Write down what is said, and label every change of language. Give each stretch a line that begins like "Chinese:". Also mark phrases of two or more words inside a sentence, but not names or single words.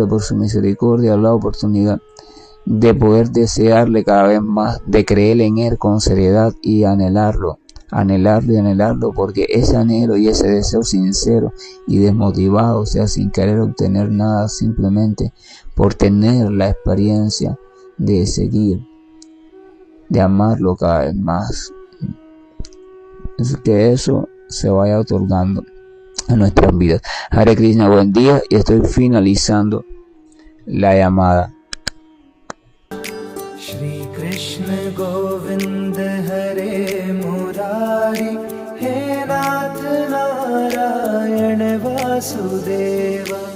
Spanish: por su misericordia, la oportunidad de poder desearle cada vez más, de creer en Él con seriedad y anhelarlo, porque ese anhelo y ese deseo sincero y desmotivado, o sea, sin querer obtener nada, simplemente por tener la experiencia de seguir, de amarlo cada vez más, es que eso se vaya otorgando a nuestras vidas.
Sanskrit: Hare Krishna,
Spanish: buen día, y estoy finalizando la llamada.
Sanskrit: Shri Krishna Govinda Hare Murari, He Nath Narayana Vasudeva.